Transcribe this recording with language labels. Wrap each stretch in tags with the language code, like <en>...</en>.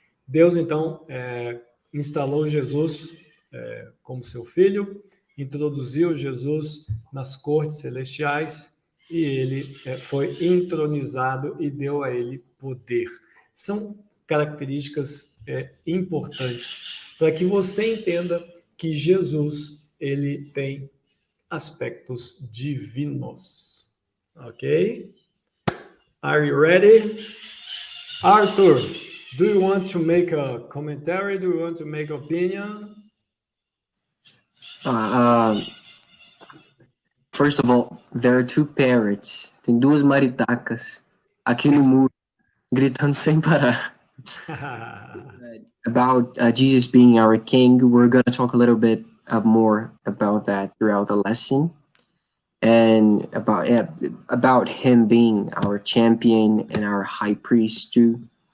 <pt>Deus, então, instalou Jesus como seu filho, introduziu Jesus nas cortes celestiais e ele foi entronizado e deu a ele poder. São características importantes para que você entenda que Jesus ele tem aspectos divinos, ok?</pt> <en>Are you ready? Arthur, do you want to make a commentary? Do you want to make opinion? First of all, there are two parrots.</en> <pt>Tem duas maritacas aqui no muro, gritando sem parar.</pt> <en>About Jesus being our king, we're going to talk a little bit more about that throughout the lesson. And about him being our champion and our high priest too.</en>